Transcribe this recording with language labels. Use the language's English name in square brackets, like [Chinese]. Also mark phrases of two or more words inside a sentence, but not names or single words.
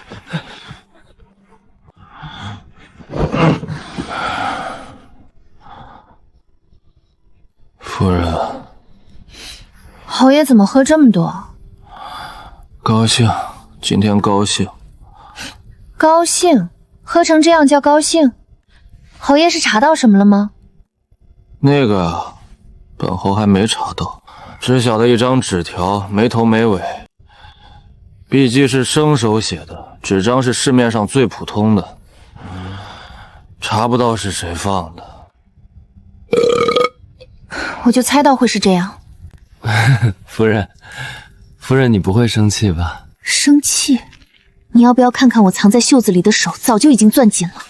[Chinese] 夫人，侯爷怎么喝这么多？高兴，今天高興。高興？喝成这樣叫高興？侯爺是查到什麼了嗎？那個啊，本侯還沒查到，只曉得一張紙條，沒頭沒尾。筆跡是生手寫的，紙張是市面上最普通的，查不到是誰放的。我就猜到會是這樣。夫人，你不會生氣吧？生氣？你要不要看看我藏在袖子裡的手早就已經攥緊了？